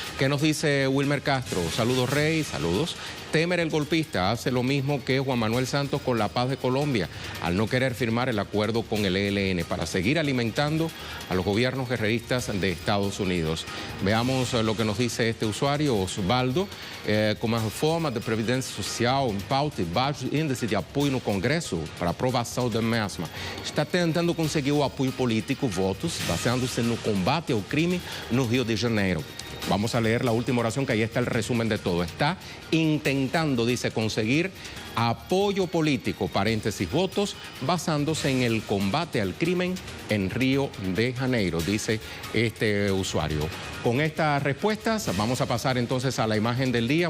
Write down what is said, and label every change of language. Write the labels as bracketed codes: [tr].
[es] ¿Qué nos dice Wilmer Castro? Saludos, Rey, saludos. Temer, el golpista, hace lo mismo que Juan Manuel Santos con la paz de Colombia, al no querer firmar el acuerdo con el ELN para seguir alimentando a los gobiernos guerreristas de Estados Unidos. Veamos lo que nos dice este usuario, Osvaldo. [pt] Com a reforma da Previdência Social em pauta e baixo índice de apoio no Congresso para aprovação da mesma, está tentando conseguir o apoio político, votos, baseando-se no combate ao crime no Rio de Janeiro. [es] Vamos a leer la última oración, que ahí está el resumen de todo. Está intentando, dice, conseguir apoyo político, paréntesis, votos, basándose en el combate al crimen en Río de Janeiro, dice este usuario. Con estas respuestas vamos a pasar entonces a la imagen del día.